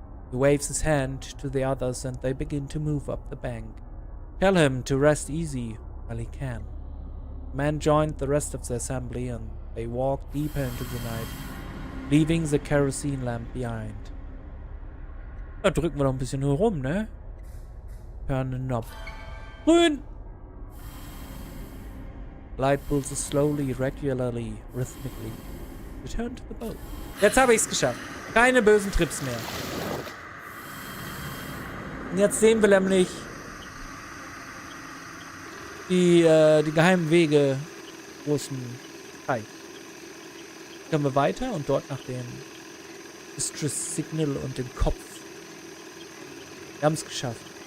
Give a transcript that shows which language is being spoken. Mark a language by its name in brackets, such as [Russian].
[English] He waves his hand to the others and they begin to move up the bank. Tell him to rest easy while he can. The man joined the rest of the assembly and they walk deeper into the night, leaving the kerosene lamp behind. [German] Da drücken wir noch ein bisschen rum, ne? [English] Turn the knob. Grün! Light pulses slowly, regularly, rhythmically. Return to the boat. [German] Jetzt habe ich's geschafft. Keine bösen Trips mehr. Und jetzt sehen wir nämlich die geheimen Wege großen Teich. Können wir weiter und dort nach dem Distress Signal und dem Kopf. Wir haben es geschafft.